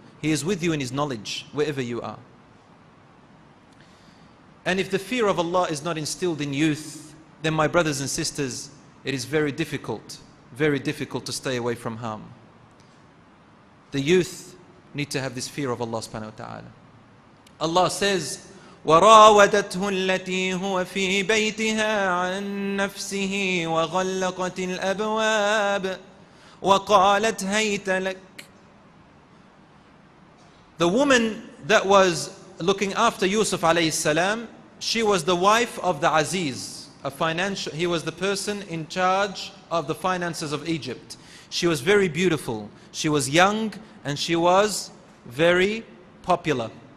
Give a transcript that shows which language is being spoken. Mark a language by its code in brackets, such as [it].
[en] He is with you in His knowledge, wherever you are. And if the fear of Allah is not instilled in youth, then my brothers and sisters, it is very difficult to stay away from harm. The youth need to have this fear of Allah subhanahu wa ta'ala. Allah says, [ar] وَرَاوَدَتْهُ الَّتِي هُوَ فِي بَيْتِهَا عَنْ نَفْسِهِ وَغَلَّقَتِ الْأَبْوَابِ وَقَالَتْ هَيْتَ لَكَ. [en] The woman that was looking after Yusuf alayhi salam, she was the wife of the Aziz, he was the person in charge of the finances of Egypt. She was very beautiful, she was young, and she was very popular.